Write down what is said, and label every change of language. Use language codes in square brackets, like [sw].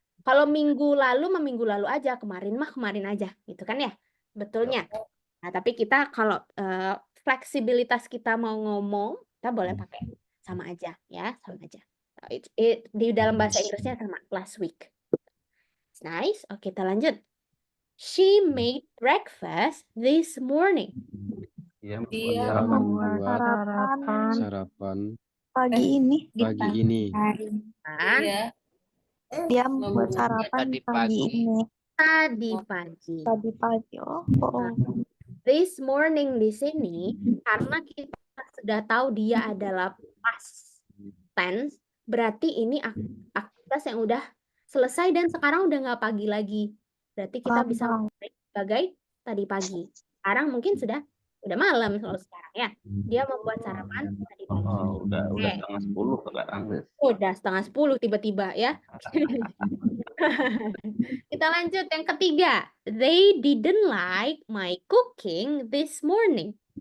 [id] Kalau minggu lalu mah minggu lalu aja, kemarin mah kemarin aja, gitu kan ya? Betulnya. Nah, tapi kita kalau fleksibilitas kita mau ngomong, kita boleh pakai sama aja ya, sama aja. Di dalam bahasa Inggrisnya sama last week. [en] It's nice. [id] Oke, kita lanjut. [en] She made breakfast this morning. [id] Dia Dia membuat membuat Sarapan sarapan pagi ini. pagi ini. Kan? Dia membuat sarapan tadi pagi pagi. ini. Tadi pagi. Tadi pagi. Oh. This morning di sini karena kita sudah tahu dia adalah past tense, berarti ini aktivitas yang udah selesai dan sekarang udah nggak pagi lagi. Berarti kita bisa memakai sebagai tadi pagi. Sekarang mungkin udah malam kalau sekarang ya. Dia membuat sarapan tadi pagi. udah setengah 10 sekarang. Udah setengah 10 tiba-tiba ya. Kita lanjut yang ketiga. [en] They didn't like my cooking this morning.